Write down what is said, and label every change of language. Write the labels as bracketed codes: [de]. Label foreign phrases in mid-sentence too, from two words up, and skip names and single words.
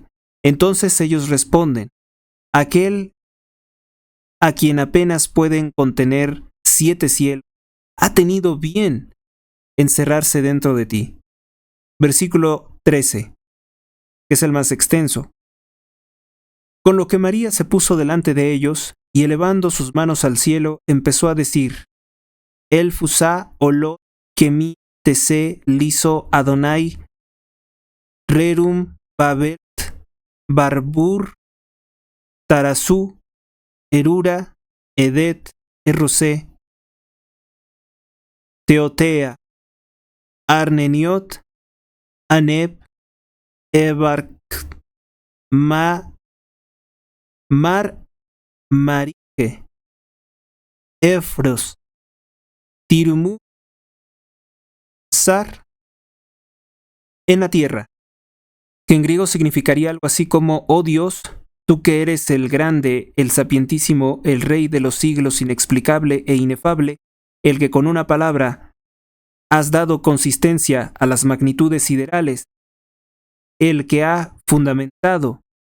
[es] Entonces ellos responden: aquel a quien apenas pueden contener 7 cielos, ha tenido bien encerrarse dentro de ti. Versículo 13, que es el más extenso. Con lo que María se puso delante de ellos, y elevando sus manos al cielo, empezó a decir: El fusá olo kemi tese liso Adonai rerum babet Barbur, Tarasú, Erura, Edet, Erosé, Teotea, Arneniot, Aneb, Ebark, Mar Marike, Efros, Tirumu, Sar, en la tierra, que en griego significaría algo así como: oh Dios, tú que eres el grande, el sapientísimo, el rey de los siglos, inexplicable e inefable, el que con una palabra has dado consistencia a las magnitudes siderales, el que ha fundamentado